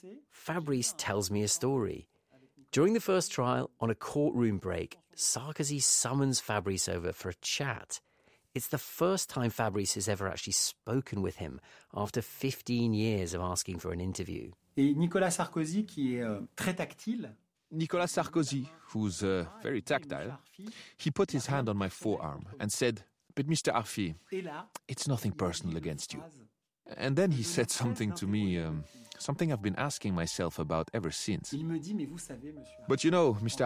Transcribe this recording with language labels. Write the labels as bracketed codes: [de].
[en] Fabrice tells me a story. During the first trial, on a courtroom break, Sarkozy summons Fabrice over for a chat. It's the first time Fabrice has ever actually spoken with him after 15 years of asking for an interview. [fr] Et Nicolas Sarkozy, qui est très tactile. [en] Nicolas Sarkozy, who's very tactile, he put his hand on my forearm and said, "But Mr. Arfi, it's nothing personal against you." And then he said something to me, something I've been asking myself about ever since. "But you know, Mr.